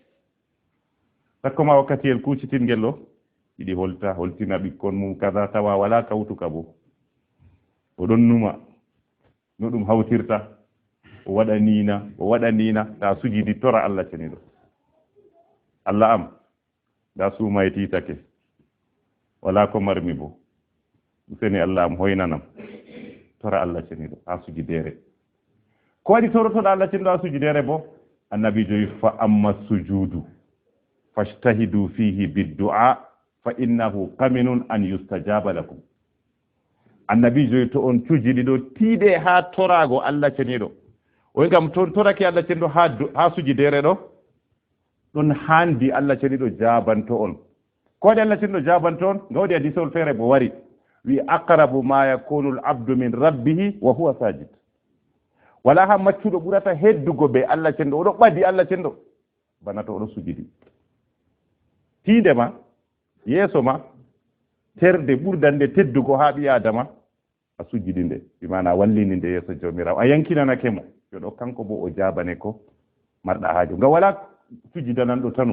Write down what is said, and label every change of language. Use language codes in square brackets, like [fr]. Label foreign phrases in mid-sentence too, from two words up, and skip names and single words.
[ff] takkoma wakkatiyel kucitingel ɗo ɗiɗi holtina ɓikkon mum kaza tawa wala kawtuka bo oɗon numa no ɗum hawtirta o waɗa nina ta sujidi tora Allah ceniɗo Allah am da suumay titake wala ko marmi bo useni Allah am hoynanam tora Allah ceniɗo ha sujidere ko waɗi torotoɗo Allah ceniɗo ha sujidere bo annabijo wi fa amma [ar] السجود فاجتهدوا فيه بالدعاء فإنه قمن أن يستجاب لكم [ff] annabijo to on cujidi ɗo tiiɗe ha torago Allah ceniɗo o ngam toon torake Allah ceniɗo ha sujidere ɗo ɗon handi Allah ceniɗo jabanto on ko waɗi Allah ceniɗo jabanto on gawdi hadisol feere bo wari wi [ar] أقرب ما يكون العبد من ربه وهو ساجد [ff] wala ha maccuɗo ɓurata heddugo be Allah ceniɗo oɗo ɓadi Allah ceniɗo bana to oɗo sujidi tiinde ma yeeso ma terde ɓurdande teddugo ha ɓi adama a sujjidi nde bimana wallini nde yeeso jawmirawo a yankinanake mo yo ɗo kanko bo o jabane ko marɗa haajo ngam wala sujidananɗo tanum